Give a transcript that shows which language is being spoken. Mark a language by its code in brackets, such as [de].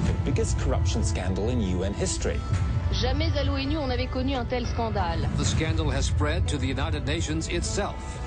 [en] The biggest corruption scandal in UN history. [fr] Jamais à l'ONU on avait connu un tel scandale. [en] The scandal has spread to the United Nations itself.